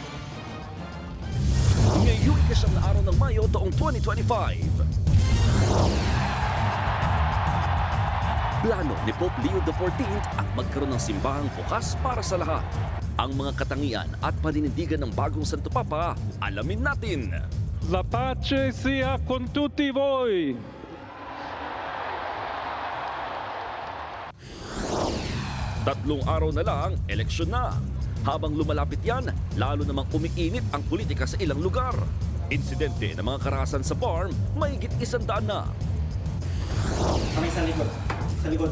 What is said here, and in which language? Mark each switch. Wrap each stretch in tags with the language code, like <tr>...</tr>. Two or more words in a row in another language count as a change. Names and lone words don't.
<tl>Ngayon ika-9 na araw ng Mayo taong 2025. Plano ni Pope Leo XIV ang magkaroon ng simbahang bukas para sa lahat. Ang mga katangian at paninindigan ng bagong Santo Papa, alamin natin.</tl> <it>La pace sia con tutti voi.</it> <tl>Tatlong araw na lang, eleksyon na. Habang lumalapit yan, lalo namang umiinit ang politika sa ilang lugar. Insidente ng mga karahasan sa farm, mahigit 100 na. Kami sa likod. Sa likod.</tl>